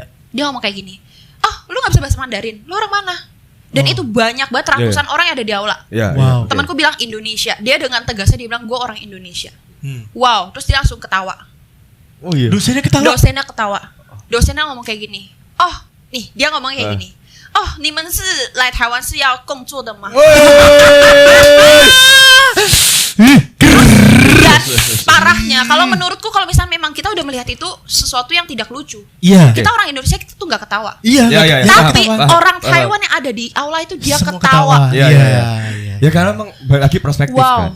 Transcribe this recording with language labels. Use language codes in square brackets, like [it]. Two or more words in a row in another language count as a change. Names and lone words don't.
[id] Dia ngomong kayak gini, "Oh, lu gak bisa bahasa Mandarin, lu orang mana?" Dan itu banyak banget, ratusan orang yang ada di aula. Wow. Temanku bilang Indonesia, dia dengan tegasnya dia bilang gue orang Indonesia. Wow, terus dia langsung ketawa. Oh iya. Dosennya ketawa. Dosennya ngomong kayak gini, "Oh, nih dia ngomong kayak gini. [zh] Oh, 你们是来台湾是要工作的吗?" [id] Dan parahnya, kalau menurutku kalau misalnya memang kita udah melihat itu sesuatu yang tidak lucu, kita orang Indonesia kita tuh nggak ketawa. Tapi orang Taiwan yang ada di aula itu dia ketawa. Ya karena emang lagi perspektif kan.